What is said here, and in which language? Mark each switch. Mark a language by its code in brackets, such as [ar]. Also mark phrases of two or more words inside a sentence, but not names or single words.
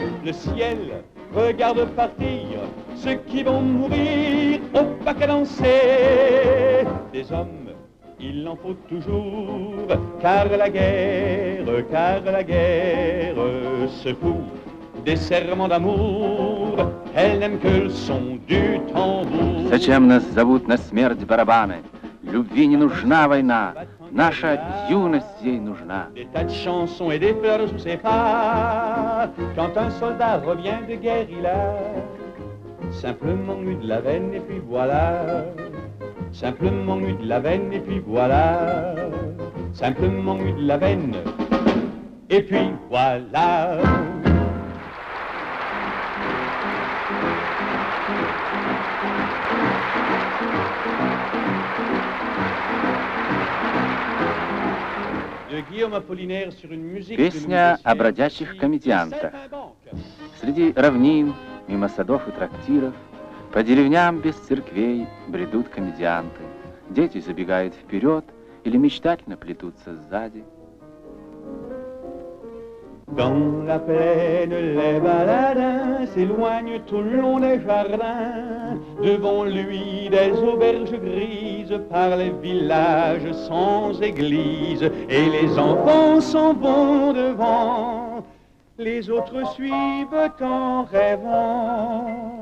[fr] Le ciel regarde partir ceux qui vont mourir au pas qu'à danser. Des hommes, il en faut toujours, car la guerre se fout des serments d'amour. Elle n'aime que le son du tambour. [ru] Зачем нас зовут на смерть барабаны? Любви не нужна война, наша юность ей нужна. Des tas de chansons et des fleurs sous ses pas. Quand un soldat revient de guerre, il a simplement eu de la veine et puis voilà. Simplement eu de la veine et puis voilà. Simplement eu de la veine et puis voilà. Песня о бродячих комедиантах. Среди равнин, мимо садов и трактиров, по деревням без церквей бредут комедианты. Дети забегают вперед или мечтательно плетутся сзади. [fr] Dans la plaine, les baladins s'éloignent tout le long des jardins. Devant lui, des auberges grises par les villages sans église. Et les enfants s'en vont devant, les autres suivent en rêvant.